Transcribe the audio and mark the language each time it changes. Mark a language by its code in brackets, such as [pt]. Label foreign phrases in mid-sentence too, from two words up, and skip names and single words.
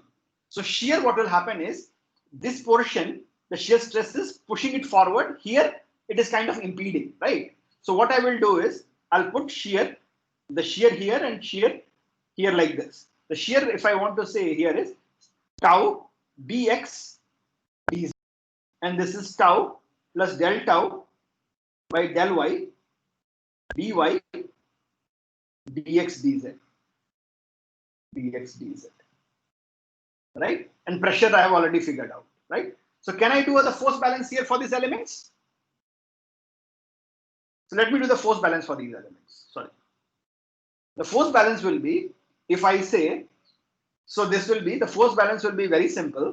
[en] So shear, what will happen is this portion, the shear stress is pushing it forward. Here it is kind of impeding, right? So what I will do is I'll put shear, the shear here and shear here like this. The shear, if I want to say here, is tau dx dz, and this is tau plus del tau by del y dy dx dz, right? And pressure I have already figured out, right? So can I do the force balance here for these elements? So let me do the force balance for these elements. Sorry. The force balance will be, if I say, so this will be, the force balance will be very simple.